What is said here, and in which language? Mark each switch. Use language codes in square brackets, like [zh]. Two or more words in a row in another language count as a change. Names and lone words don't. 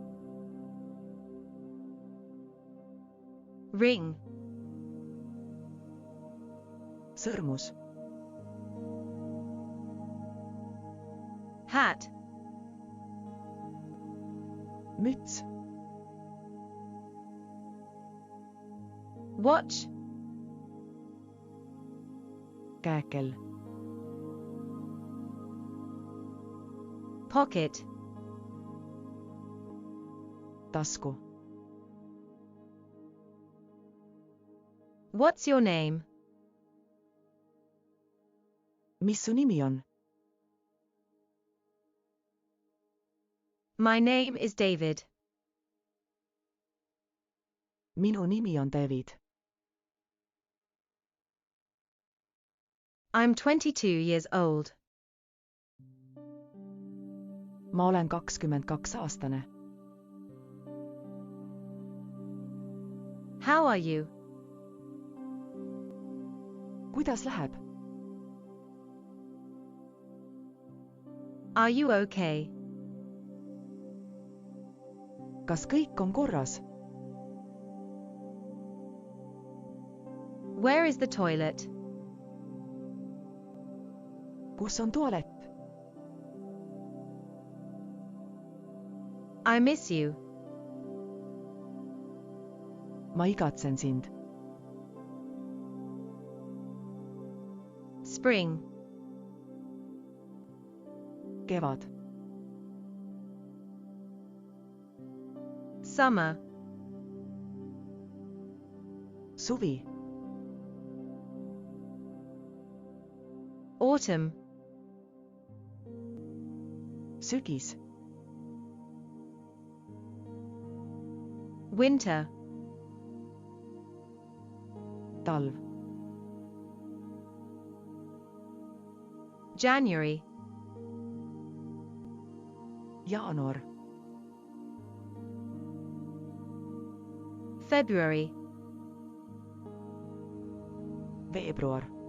[en] Ring. [et] sõrmus, [en] Hat. [et] müts, [en] Watch. [et] käekell, [en] Pocket. [et] tasku. [en] What's your name? [et] mis su nimi on? [en] My name is David. [et] minu nimi on David. [en] I'm 22 years old. [et] ma olen 22-aastane. [en] How are you? [et] kuidas läheb? [en] Are you okay? [et] kas kõik on korras? [en] Where is the toilet? [et] kus on tualett? [en] I miss you. [et] ma igatsen sind. [en] Spring. [et] kevad. [en] Summer. [et] suvi. [en] Autumn. [et] sügis. [en] Winter. [et] talv. [en] January. [et] jaanuar. [en] February. [et] veebruar.